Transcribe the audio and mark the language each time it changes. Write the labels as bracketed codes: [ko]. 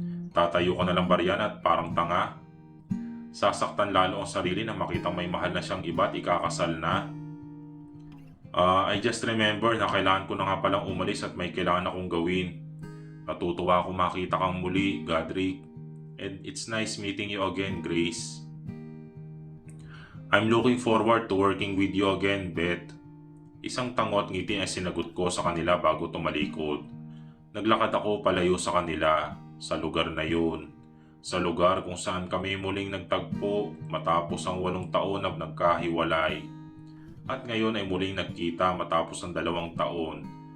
[tl] Tatayo ka na lang ba riyan at parang tanga? Sasaktan lalo ang sarili na makitang may mahal na siyang iba at ikakasal na. [en] I just remember [tl] na kailangan ko na nga palang umalis at may kailangan akong gawin. Natutuwa ako makita kang muli, Godric. [en] And it's nice meeting you again, Grace. I'm looking forward to working with you again, Beth. [tl] Isang tango at ngiti ang sinagot ko sa kanila bago tumalikod. Naglakad ako palayo sa kanila, sa lugar na yun. Sa lugar kung saan kami muling nagtagpo matapos ang 8 taon na nagkahiwalay. At ngayon ay muling nagkita matapos ang 2 taon.